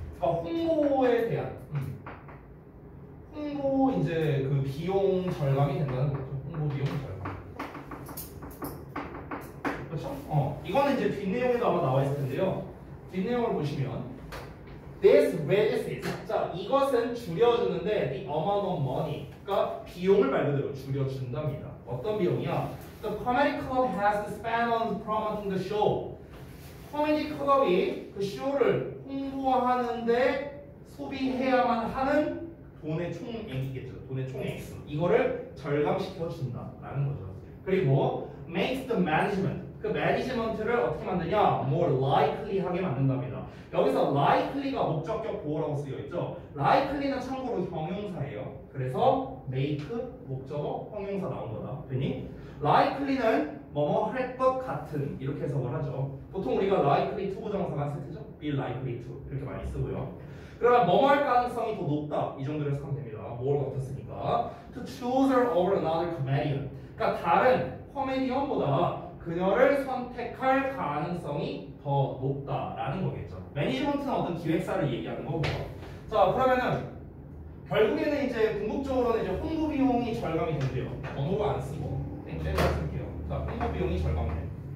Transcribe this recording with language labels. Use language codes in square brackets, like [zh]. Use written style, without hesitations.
[ko] 그러니까 홍보에 대한 홍보 이제 그 비용 절감이 된다는 거죠. 홍보 비용 절감. 그렇죠? 이거는 이제 뒷내용에도 아마 나와 있을 텐데요. 뒷내용을 보시면 [en] This reduces. [ko] 자, 이것은 줄여주는데 [en] the amount of money. [ko] 그러니까 비용을 말 그대로 줄여준답니다. 어떤 비용이야? [en] The comedy club has to spend on promoting the show. [ko] 코미디 클럽이 그 쇼를 홍보하는데 소비해야만 하는 돈의 총액이겠죠. 돈의 총액. 이거를 절감시켜 준다라는 거죠. 그리고 [en] makes the management. [ko] 그 매니지먼트를 어떻게 만드냐? more likely하게 만든답니다. 여기서 likely가 목적격 보어라고 쓰여 있죠. likely는 참고로 형용사예요. 그래서 make 목적어 형용사 나온 거다. 되니? likely는 뭐뭐 할 것 같은 이렇게 해석을 하죠. 보통 우리가 likely to 부정사가 세트죠. be likely to 이렇게 많이 쓰고요. 그러면 뭐뭐 할 가능성이 더 높다 이 정도로 해석하면 됩니다. [en] more [ko] 같았으니까 [en] to choose her over another comedian. [ko] 그러니까 다른 코미디언보다 그녀를 선택할 가능성이 더 높다라는 거겠죠. 매니지먼트는 어떤 기획사를 얘기하는 거고요. 자, 그러면은 결국에는 이제 궁극적으로는 이제 홍보 비용이 절감이 된대요. 언어를 안 쓰고 땡땡을 쓸게요. 자, 홍보 비용이 절감돼.